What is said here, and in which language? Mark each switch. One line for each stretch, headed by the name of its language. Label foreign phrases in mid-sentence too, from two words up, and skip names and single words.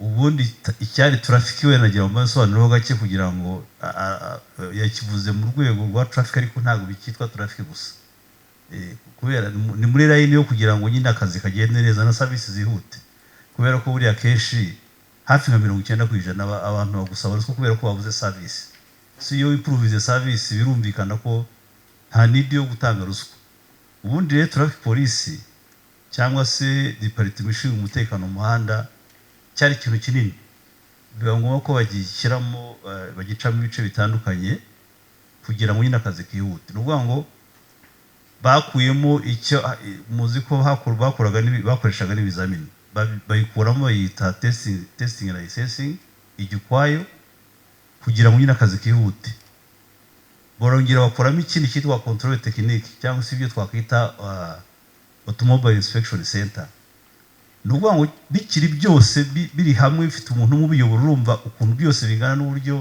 Kinyarwanda: ubundi icyari traffic we nagira ngo mbasobanurireho gake kugira ngo yakivuze mu rwego rwa traffic ariko ntabwo bikitwa traffic gusa kubera ni muri line yo kugira ngo nyine akazi kagende neza na service zihute kubera ko buriya kenshi hafi nka 90% abantu bagusaba ruswa kubera ko babuze service so iyo
English: improve service
Kinyarwanda: birumvikana ko nta need yo gutanga ruswa ubundi rero
English: traffic police
Kinyarwanda: cyangwa se department ishinzwe umutekano mu muhanda cyari ikintu kinini biba ngombwa ko bagishyiramo bagicamo ibice bitandukanye kugira ngo nyine akazi kihute n'ubwo ngo bakuyemo icyo muzi ko bakoreshaga n'ibizamini bayikuramo bayita
English: testing and assessing
Kinyarwanda: igikwayo kugira ngo nyine akazi kihute borongera bakoramo ikindi cyitwa
English: control technique
Kinyarwanda: cyangwa se ibyo twakwita
English: automobile inspection center
Kinyarwanda: n'ubwo ngo bikiri byose biri hamwe bifite umuntu mubiyobora urumva ukuntu byose bingana n'uburyo